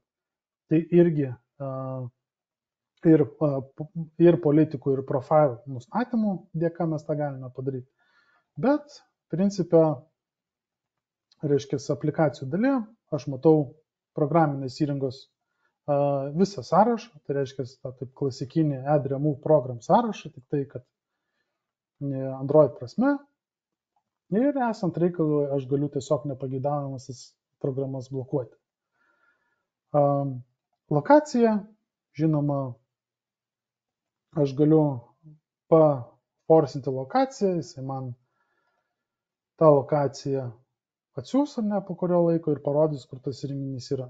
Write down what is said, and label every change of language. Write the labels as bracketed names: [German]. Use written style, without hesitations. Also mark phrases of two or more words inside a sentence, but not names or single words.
[Lithuanian] Tai irgi ir politikų, ir profilų nustatymų dėka mes tą galime padaryti. Bet, principė, reiškia, aplikacijų dalyje aš matau programinės įrangos visą sąrašą, tai reiškia, tą taip klasikinį [English] add remove program [Lithuanian] sąrašą, tik tai, kad Android prasme. Ir esant reikalui, aš galiu tiesiog nepageidaujamas programas blokuoti. Lokacija, žinoma, aš galiu paforsinti lokaciją, jisai man tą lokaciją atsiūs ar ne po kurio laiko ir parodys, kur tas įrenginys yra.